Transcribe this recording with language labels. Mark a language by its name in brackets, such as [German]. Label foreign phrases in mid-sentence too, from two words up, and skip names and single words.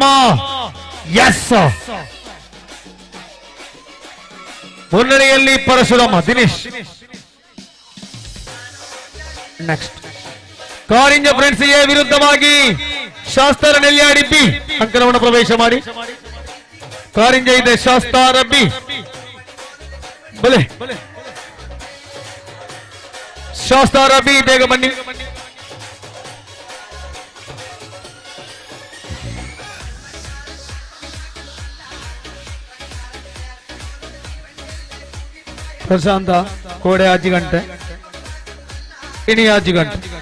[Kannada] ಎಸ್, ಮುನ್ನಡೆಯಲ್ಲಿ ಪರಶುರಾಮ. ದಿನೇಶ್ ನೆಕ್ಸ್ಟ್. ಕಾರಿಂಜ ಫ್ರೆಂಡ್ಸ್ ಎ ವಿರುದ್ಧವಾಗಿ ಶಾಸ್ತಾರ ನೆಲ್ಲಿಯಾಡಿ ಬಿ ಅಂಕಣವನ್ನು ಪ್ರವೇಶ ಮಾಡಿ. ಕಾರಿಂಜ ಇದೆ, ಶಾಸ್ತಾರ ಬಿ. ಬಲೆ ಶಾಸ್ತಾರ ಬಿ, ಬೇಗ ಬನ್ನಿ. [Tulu] ಪ್ರಶಾಂತ ಕೋಡೆ ಆಜಿ ಗಂಟೆ ಇಣಿ ಆಜಿ ಗಂಟೆ.